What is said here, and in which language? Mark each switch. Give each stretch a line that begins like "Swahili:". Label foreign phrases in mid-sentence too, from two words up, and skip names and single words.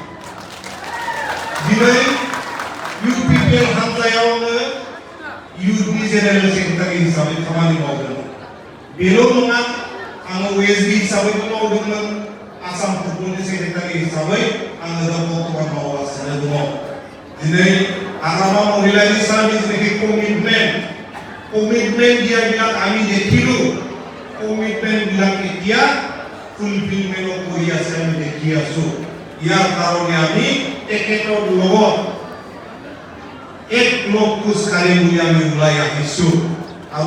Bodo: दिनै इउपिपिएल हान्जायावनो इउथनि जेनेरेल सेक्रेटारि हिसाबै खामानि मावदों। बेल' नङा, आङो ओएसडि हिसाबैबो मावदोंमोन, आसाम फुटबलनि सेक्रेटारि हिसाबै आङो दा बर्तमान मावगासिनो दङ। दिनै हाग्रामा महिला नेसानि जिनाखि
Assamese: কমিটমেন্ট দিয়াবিলাক আমি দেখিলো, কমিটমেন্ট বিলাক এতিয়া ফুলফিলমেন্ট কৰি আছে, আমি দেখি আছো। ইয়াৰ কাৰণে আমি তেখেতৰ লগত এক লগ খোজ কাঢ়িম বুলি আমি ওলাই আহিছো আৰু